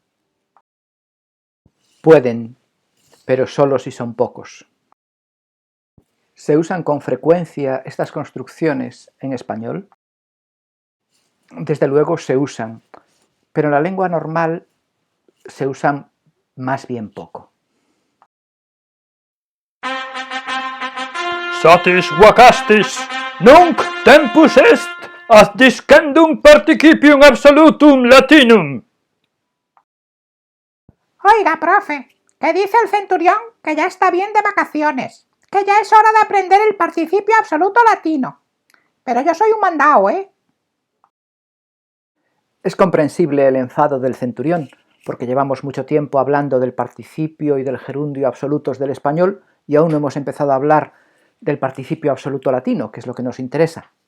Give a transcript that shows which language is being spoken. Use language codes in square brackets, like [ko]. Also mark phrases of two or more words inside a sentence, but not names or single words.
[es] Pueden, pero solo si son pocos. ¿Se usan con frecuencia estas construcciones en español? Desde luego se usan, pero en la lengua normal se usan más bien poco. [la] Satis vacastis, nunc tempus est ad discendum participium absolutum Latinum. [es] Oiga, profe, que dice el centurión que ya está bien de vacaciones, que ya es hora de aprender el participio absoluto latino. Pero yo soy un mandao, ¿eh? Es comprensible el enfado del centurión, porque llevamos mucho tiempo hablando del participio y del gerundio absolutos del español y aún no hemos empezado a hablar del participio absoluto latino, que es lo que nos interesa.